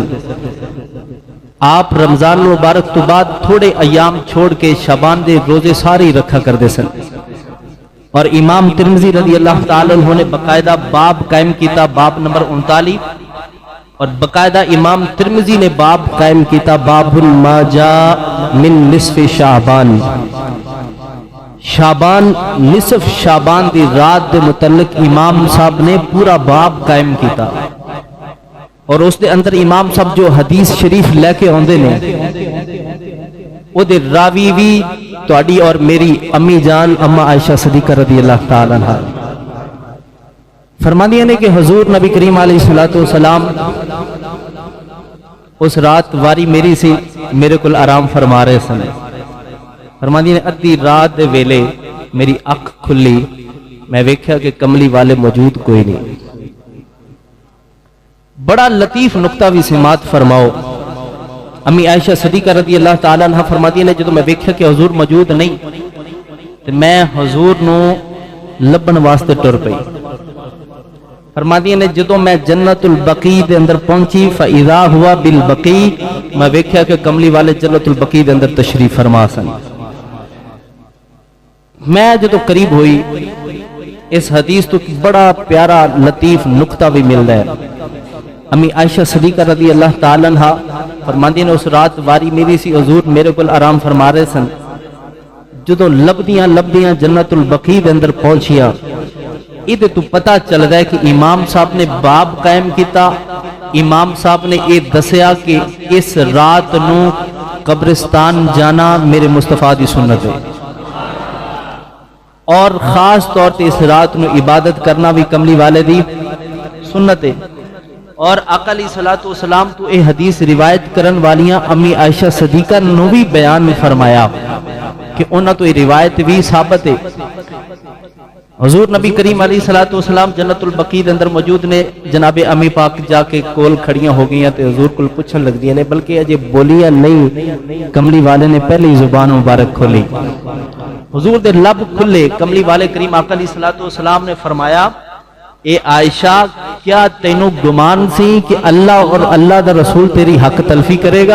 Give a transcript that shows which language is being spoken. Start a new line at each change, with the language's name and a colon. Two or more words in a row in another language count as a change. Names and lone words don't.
Punjabi: آپ رمضان مبارک تو بعد تھوڑے ایام چھوڑ کے شعبان دے روزے ساری رکھا کردے سن، اور امام ترمذی
Arabic: رضی اللہ تعالیٰ عنہ
Punjabi: نے باقاعدہ باب قائم کیتا، باب نمبر 39، اور باقاعدہ امام ترمذی نے باب قائم کیتا
Arabic: باب ما جاء من نصف شعبان،
Punjabi: شعبان نصف شعبان دی رات دے متعلق امام صاحب نے پورا باب قائم کیتا، اور اس دے اندر امام صاحب جو حدیث شریف لے کے ہوندے نے وہ دے راوی بھی تواڈی اور میری امی جان اما عائشہ صدیقہ
Arabic: رضی اللہ تعالیٰ عنہ
Punjabi: فرماندیاں نے کہ حضور نبی کریم
Arabic: علیہ السلام
Punjabi: اس رات واری میری سی میرے کل آرام فرما رہے سن۔ فرماندیاں نے ادھی رات دے ویلے میری اکھ کھلی، میں ویکھیا کہ کملی والے موجود کوئی نہیں۔ بڑا لطیف نقطہ بھی سماعت فرماؤ، امی عائشہ صدیقہ
Arabic: رضی اللہ تعالیٰ عنہ
Punjabi: فرماتی نے جدو میں ویکھیا کہ حضور موجود نہیں تو میں حضور نو لبن واسطے ٹر پئی۔ فرماتی نے جدو میں جنت البقیع دے اندر پہنچی
Arabic: فاذا ہوا بالبقیع،
Punjabi: میں ویکھیا کہ کملی والے جنت البقیع دے اندر تشریف فرما سن۔ میں جدو قریب ہوئی اس حدیث تو بڑا پیارا لطیف نقطہ بھی مل رہا ہے۔ امی عائشہ صدیقہ
Arabic: رضی اللہ تعالیٰ عنہ
Punjabi: فرماندی نے اس رات واری میری سی حضور میرے کل آرام فرما رہے سن، جدو لبدیاں جنت البقیع دے اندر پہنچیا یہ تو پتہ چل رہا ہے کہ امام صاحب نے باب قائم کیتا، امام صاحب نے یہ دسیا کہ اس رات نو قبرستان جانا میرے مصطفیٰ دی سنت ہے، اور خاص طور تے اس رات نو عبادت کرنا بھی کملی والے دی سنت ہے۔ اور آقا
Arabic: علیہ الصلوۃ والسلام
Punjabi: تو اے حدیث روایت کرن والیاں امی عائشہ صدیقہ نو بھی بیان فرمایا کہ انہاں تو یہ روایت بھی ثابت ہے۔ حضور نبی کریم
Arabic: علیہ الصلوۃ والسلام
Punjabi: جنت البقیع دے اندر موجود نے، جناب امی پاک جا کے کول کھڑیاں ہو گئیاں تے حضور کول پوچھن لگ دیاں نے، بلکہ اجے بولیاں نہیں، کملی والے نے پہلی زبان مبارک کھولی، حضور دے لب کھلے، کملی والے کریم آقا
Arabic: علیہ الصلوۃ والسلام
Punjabi: نے فرمایا اے عائشہ کیا تینوں گمان سی کہ اللہ اور اللہ دا رسول تیری حق تلفی کرے گا؟